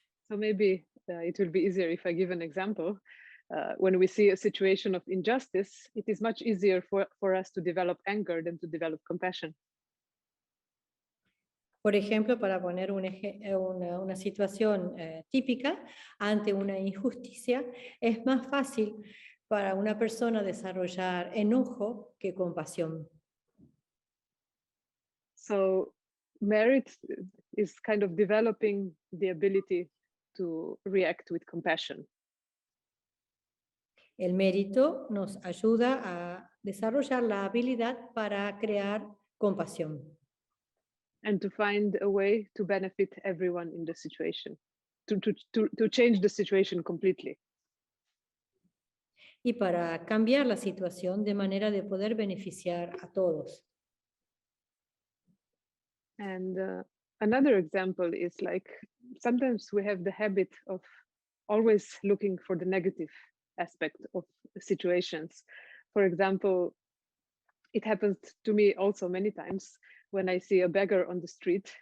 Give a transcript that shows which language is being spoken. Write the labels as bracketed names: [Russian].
[English] So maybe it will be easier if I give an example. When we see a situation of injustice, it is much easier for us to develop anger than to develop compassion. [Spanish] Por ejemplo, para poner una situación típica, ante una injusticia, es más fácil para una persona desarrollar enojo que compasión. [English] So merit is kind of developing the ability to react with compassion. [Spanish] El mérito nos ayuda a desarrollar la habilidad para crear compasión [English] and to find a way to benefit everyone in the situation, to change the situation completely. [Spanish] y para cambiar la situación de manera de poder beneficiar a todos. [English] And another example is like sometimes we have the habit of always looking for the negative aspect of situations. For example, it happens to me also many times when I see a beggar on the street.